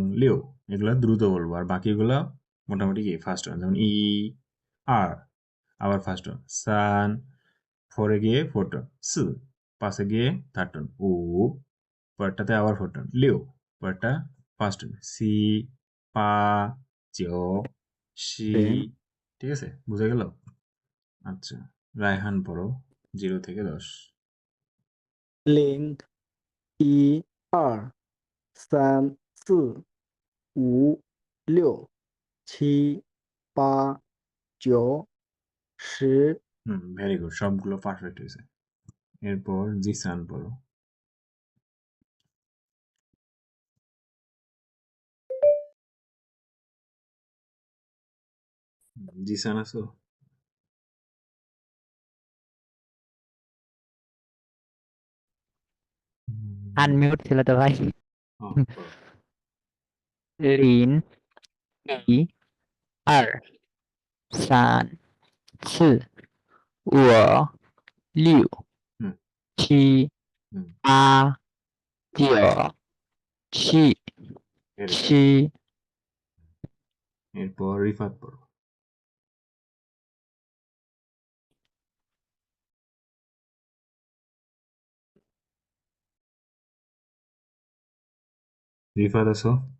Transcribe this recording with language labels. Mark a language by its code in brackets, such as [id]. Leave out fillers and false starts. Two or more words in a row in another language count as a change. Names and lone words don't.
[bn] লিও এগুলো দ্রুত বলবো আর বাকিগুলো মোটামুটি কি [en] first tone [bn] যেমন [zh] 一二 [bn] আবার [en] first tone [bn] সান ফোরে গিয়ে [en] four tone [bn] স পাশে গিয়ে [en] third tone [bn] উ পরেরটাতে আবার [en] four tone [bn] লিও পরেরটা [en] first tone [zh] 七八九十 [bn] ঠিক আছে বুঝা গেল আচ্ছা রায়হান পড়ো 0 থেকে 10 [zh] 零一二三四五六七八九十 [en] very good [bn] সবগুলো পারফেক্ট হয়েছে এরপর জিসান পড়ো জিসান আছো আনমিউট ছিল তো ভাই পড়ো [zh] 零一二三四五六 হুম 七 হুম 八九七 [en] very good [zh] 七 [bn] এরপর রিফাত পড়ো রিফাত আছো